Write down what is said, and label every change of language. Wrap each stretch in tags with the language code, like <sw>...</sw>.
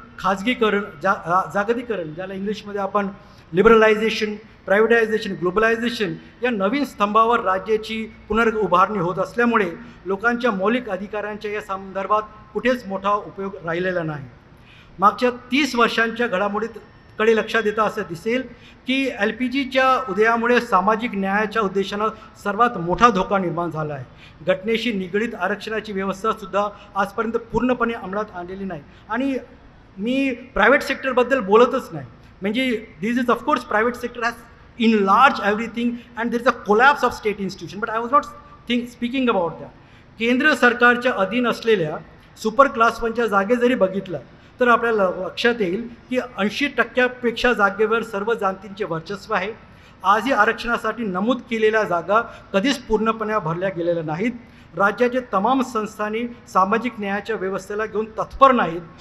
<mr>खाजगीकरण, जागतिकीकरण, ज्याला इंग्लिशमध्ये आपण लिबरलायझेशन, प्रायव्हेटायझेशन, ग्लोबलायझेशन या नवीन स्तंभावर राज्याची पुनर्उभारणी होत असल्यामुळे लोकांच्या मौलिक अधिकारांच्या या संदर्भात कुठेच मोठा उपयोग राहिलेला नाही. मागच्या 30 वर्षांच्या घडामोडीकडे लक्षात येतं असं दिसेल की LPGच्या उदयामुळे सामाजिक न्यायाच्या उद्देशानं सर्वात मोठा धोका निर्माण झाला आहे. घटनेशी निगडीत आरक्षणाची व्यवस्थासुद्धा आजपर्यंत पूर्णपणे अंमलात आणलेली नाही. आणि मी प्रायव्हेट सेक्टरबद्दल बोलतच नाही, म्हणजे</mr> <en>This is of course private sector has enlarged everything and there is a collapse of state institution, but I was not speaking about that.</en> <mr>केंद्र सरकारच्या अधीन असलेल्या सुपर क्लास 1च्या जागे जरी बघितलं तर आपल्याला लक्षात येईल की 80% जागेवर सर्व जातींचे वर्चस्व आहे. आजही आरक्षणासाठी नमूद केलेल्या जागा कधीच पूर्णपणे भरल्या गेलेल्या नाहीत. राज्याचे तमाम संस्थांनी सामाजिक न्यायाच्या व्यवस्थेला घेऊन तत्पर नाहीत.</mr>